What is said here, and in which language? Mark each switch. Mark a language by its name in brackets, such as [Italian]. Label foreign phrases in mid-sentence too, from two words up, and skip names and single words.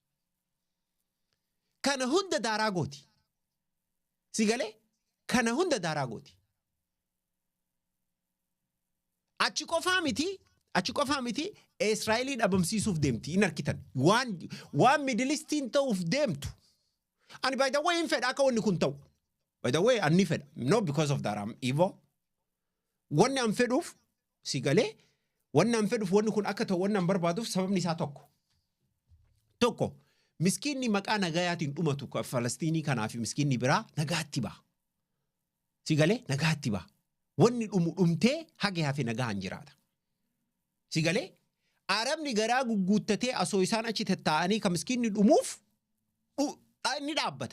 [Oromo] Kana hunda daaraa gooti. Sigalee kana hunda daaraa gooti. Achi qofaa miti Israa'eliin dhabamsiisuuf deemti in arkitan. Waan Middle Eastiin ta'uuf deemtu. Ani [English] by the way [Oromo] hin fedha akka wanni kun ta'u. [English] By the way [Oromo] anni fedha. [English] Not because of that I'm evil. [Oromo] Wanni an fedhuuf sigalee wanni an fedhuuf wanni kun akka ta'u wanni an barbaaduuf sababni isaa tokko. Miskiinni maqaa nagayaatiin dhumatu Falastiinii kanaaf miskiinni biraa nagaatti ba'a. Sigalee nagaatti ba'a. Wanni dhumtee hage hafe nagaan jiraata. Sigalee Arabni garaa gugguuttatee asoo isaan achi taa'anii kan miskiinni dhumuuf ni dhaabbata.